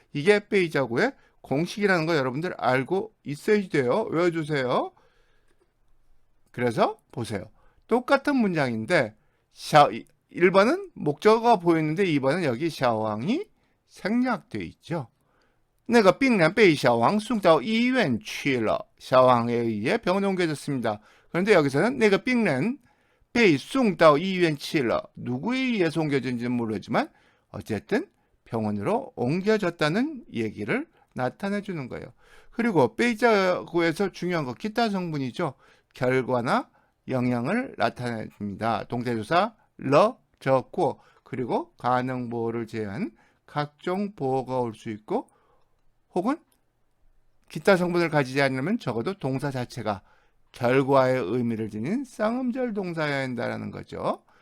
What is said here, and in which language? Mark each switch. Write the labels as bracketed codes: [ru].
[ko] 이게 빼이자고의 공식이라는 거 여러분들 알고 있어야 돼요. 외워주세요. 그래서 보세요. 똑같은 문장인데 1번은 목적어가 보이는데 2번은 여기 샤왕이 생략되어 있죠. [zh] 那个病人被小王送到医院去了. [ko] 샤왕에 의해 병원에 옮겨졌습니다. 그런데 여기서는 [zh] 那个病人被送到医院去了. [ko] 누구에 의해서 옮겨졌는지는 모르지만 어쨌든 병원으로 옮겨졌다는 얘기를 나타내 주는 거예요. 그리고 빼이자구에서 중요한 거 기타 성분이죠. 결과나 영향을 나타냅니다. 동태조사 러, 저, 고 그리고 가능보호를 제한 각종 보호가 올 수 있고 혹은 기타 성분을 가지지 않으면 적어도 동사 자체가 결과의 의미를 지닌 쌍음절 동사여야 한다는 거죠.